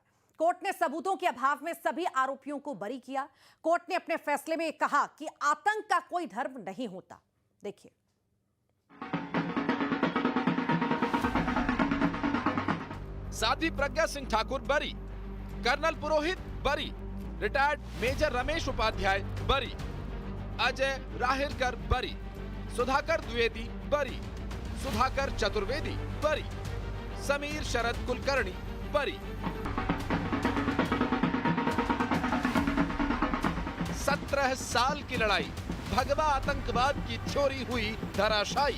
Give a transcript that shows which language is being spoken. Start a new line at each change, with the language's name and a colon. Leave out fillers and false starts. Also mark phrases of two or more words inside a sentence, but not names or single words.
Hindi: कोर्ट ने सबूतों के अभाव में सभी आरोपियों को बरी किया। कोर्ट ने अपने फैसले में कहा कि आतंक का कोई धर्म नहीं होता। देखिए, साध्वी प्रज्ञा सिंह ठाकुर बरी, कर्नल पुरोहित बरी,
English: retired major
Hindi: रमेश उपाध्याय बरी, अजय राहिलकर बरी, सुधाकर द्विवेदी बरी, सुधाकर चतुर्वेदी बरी, समीर शरद कुलकर्णी बरी। 17 साल की लड़ाई, भगवा आतंकवाद की थ्योरी हुई धराशायी।